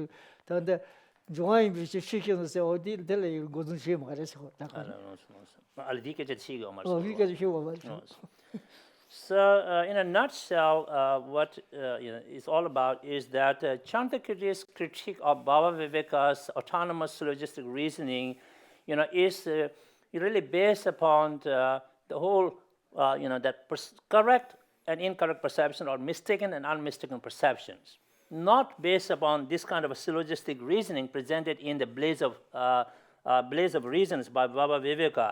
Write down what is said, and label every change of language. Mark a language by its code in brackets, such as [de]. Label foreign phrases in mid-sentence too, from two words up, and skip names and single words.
[en] Then join with the chicken and say, oh, did tell you go to shame Maris. So, in a nutshell, what is all about is that Chandrakirti's critique of Baba Viveka's autonomous syllogistic reasoning, is really based upon the whole, that correct and incorrect perception or mistaken and unmistaken perceptions, not based upon this kind of a syllogistic reasoning presented in the Blaze of Reasons by Baba Viveka.